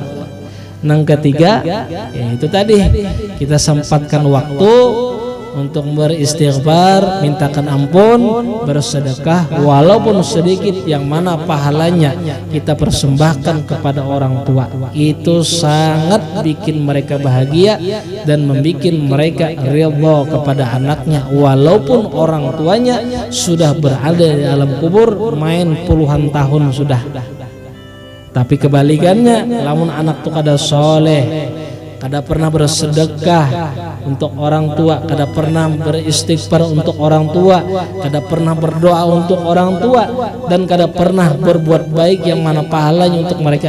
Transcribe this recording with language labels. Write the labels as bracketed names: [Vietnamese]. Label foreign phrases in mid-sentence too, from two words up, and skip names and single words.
[Indonesian] Yang ketiga, yaitu tadi kita sempatkan waktu untuk beristighfar, mintakan ampun, bersedekah walaupun sedikit, yang mana pahalanya kita persembahkan kepada orang tua. Itu sangat bikin mereka bahagia dan membuat mereka ridha kepada anaknya walaupun orang tuanya sudah berada di alam kubur main puluhan tahun sudah. [Banjar] Tapi kebalikannya, lamun anak tuh kada soleh, kada pernah bersedekah untuk orang tua, kada pernah beristighfar untuk orang tua, kada pernah berdoa untuk orang tua, dan kada pernah berbuat baik yang mana pahalanya untuk mereka.